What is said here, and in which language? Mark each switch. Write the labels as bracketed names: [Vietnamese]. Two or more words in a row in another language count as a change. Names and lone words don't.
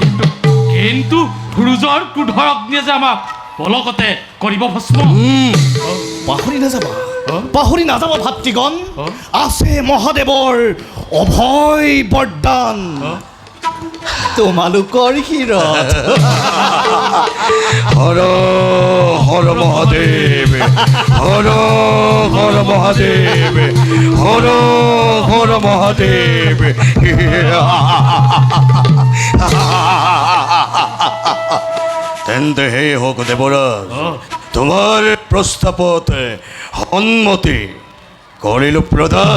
[Assamese] কি কিন্তু সূৰ্যৰ ক্ৰোধৰ অগ্নিয়ে যে আমাক পলকতে কৰিব ভস্ম। পাহৰি নাযাবা ভাতৃগণ, আছে মহাদেৱৰ অভয় বৰদান তোমালোকৰ শিৰত। হর হর মহাদেব, হর হর মহাদেব, হর হর মহাদেব। তেন্তে হে হোক দেবরাজ, তোমার প্রস্তাবতে সন্মতি করিল প্রদান।